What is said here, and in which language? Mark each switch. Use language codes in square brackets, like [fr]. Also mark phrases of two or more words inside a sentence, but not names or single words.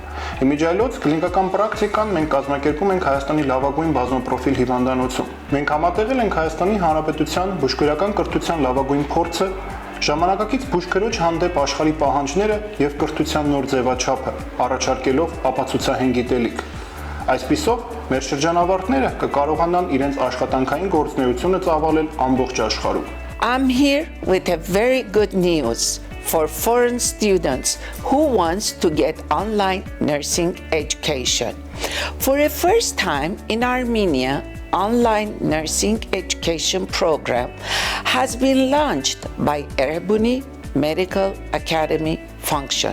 [hy] Իմիջիայլոց կլինիկական պրակտիկան մենք կազմակերպում ենք Հայաստանի լավագույն բազմապրոֆիլ հիվանդանոցում։ Մենք համատեղել ենք Հայաստանի Հանրապետության բուժքույրական կրթության լավագույն փորձը, ժամանակակից բուժքրոջ հանդեպ աշխարհի պահանջները եւ կրթության նոր ձևաչափը, առաջարկելով ապացուցահեն գիտելիք։ Այսպիսով, մեր շրջանավարտները կկարողանան իրենց աշխատանքային գործունեությունը ծավալել ամբողջ աշխարհում։ [en] I'm here with a very good news for foreign students who wants to get online nursing education. For the first time in Armenia, online nursing education program has been launched by Erebuni Medical Academy function.